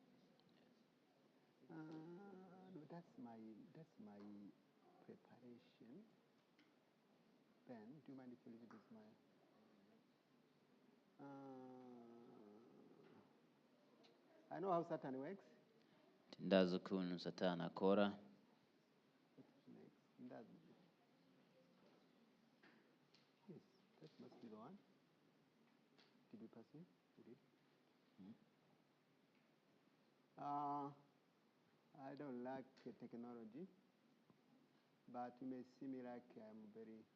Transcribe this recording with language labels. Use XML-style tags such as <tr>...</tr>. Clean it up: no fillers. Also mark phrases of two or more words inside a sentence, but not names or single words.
<en>No, that's my preparation. Ben, do you mind if you leave this my? I know how Satan works.</en> <rn>Ndazi ukuntu Satani akora.</rn> <en>Yes, that must be the one. Did we pass it? We did. I don't like technology, but you may see me like I'm very.</en>